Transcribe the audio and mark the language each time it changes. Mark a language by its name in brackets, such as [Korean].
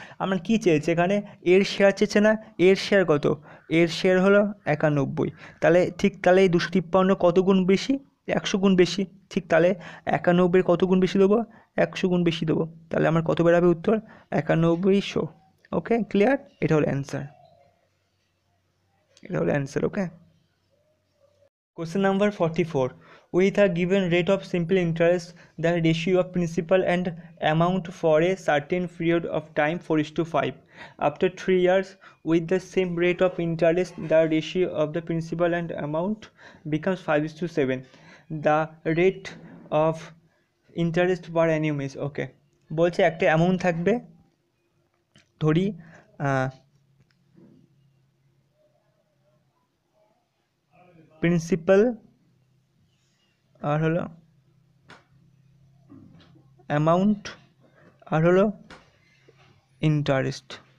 [Bangla] আমরা কি চেয়েছে এখানে এর শেয়ার চেয়েছে না, এর শেয়ার কত, এর শেয়ার হলো 91, তাহলে ঠিক তাহলে এই 253 কত গুণ বেশি 100 গুণ বেশি, ঠিক তাহলে 91 কত গুণ বেশি দেবো 100 গুণ বেশি দেবো, তাহলে আমার কত বেরোবে উত্তর 9100। ওকে ক্লিয়ার, এটা হলো অ্যান্সার, এটা হলো answer. [English] Okay, question number 44, with a given rate of simple interest the ratio of principal and amount for a certain period of time 4:5, after 3 years with the same rate of interest the ratio of the principal and amount becomes 5:7, the rate of interest per annum is। [Bangla] ওকে, বলছে একটা amount থাকবে, ধরি principal আর হলো amount আর হলো interest.